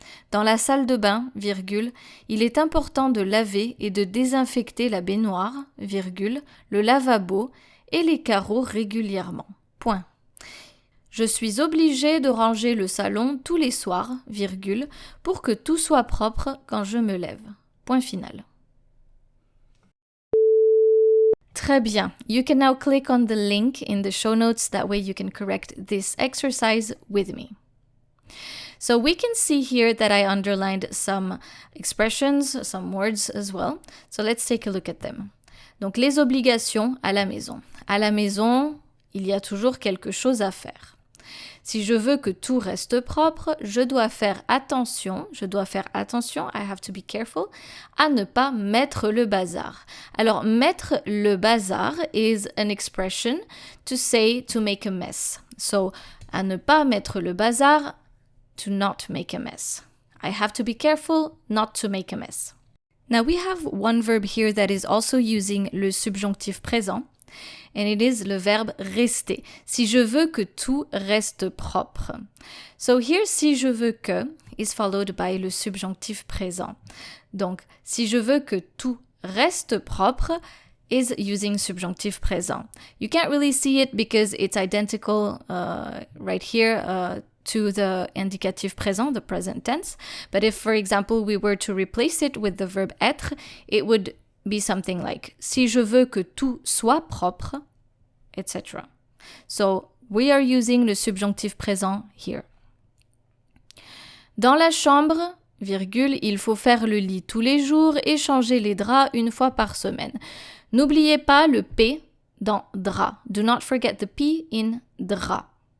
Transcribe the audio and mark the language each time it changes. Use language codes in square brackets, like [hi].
[fr] Dans la salle de bain, virgule, il est important de laver et de désinfecter la baignoire, virgule, le lavabo et les carreaux régulièrement. Point. Je suis obligée de ranger le salon tous les soirs, virgule, pour que tout soit propre quand je me lève. Point final. Très bien. [en] You can now click on the link in the show notes. That way you can correct this exercise with me. So we can see here that I underlined some expressions, some words as well. So let's take a look at them. [fr] Donc les obligations à la maison. À la maison, il y a toujours quelque chose à faire. Si je veux que tout reste propre, je dois faire attention, [en] I have to be careful, [fr] à ne pas mettre le bazar. [en] Alors, [fr] mettre le bazar [en] is an expression to say to make a mess. So, [fr] à ne pas mettre le bazar, [en] to not make a mess. I have to be careful not to make a mess. Now, we have one verb here that is also using le subjonctif présent. And it is [fr] le verbe rester. Si je veux que tout reste propre. [en] So here, [fr] si je veux que [en] is followed by [fr] le subjonctif présent. Donc, si je veux que tout reste propre [en] is using [fr] subjonctif présent. [en] You can't really see it because it's identical right here to the indicatif présent, the present tense. But if, for example, we were to replace it with the verb être, it would be something like [fr] si je veux que tout soit propre, etc. [en] So we are using le subjonctif présent here. [fr] Dans la chambre, virgule, il faut faire le lit tous les jours et changer les draps une fois par semaine. N'oubliez pas le P dans drap. [en] Do not forget the P in drap.